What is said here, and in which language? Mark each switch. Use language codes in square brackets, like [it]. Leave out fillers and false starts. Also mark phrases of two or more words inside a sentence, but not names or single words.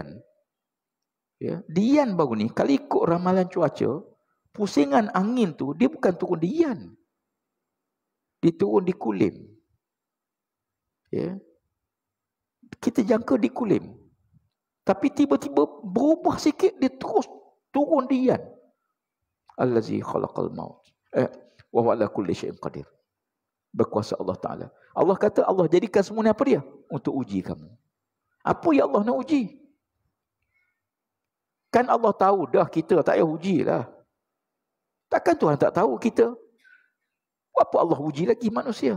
[ms] Ya, Dian baru ni, kalau ikut ramalan cuaca, pusingan angin tu, dia bukan turun di Dian. Dia turun di Kulim. Ya. Kita jangka di Kulim. Tapi tiba-tiba berubah sikit, dia terus turun di Dian. [ar] الذي خلق الموت. وهو على كل شيء قدير. [ms] Berkuasa Allah Ta'ala. Allah kata Allah jadikan semua ni apa dia? Untuk uji kamu. Apa yang Allah nak uji? Kan Allah tahu dah kita tak payah ujilah. Takkan Tuhan tak tahu kita? Apa Allah uji lagi manusia?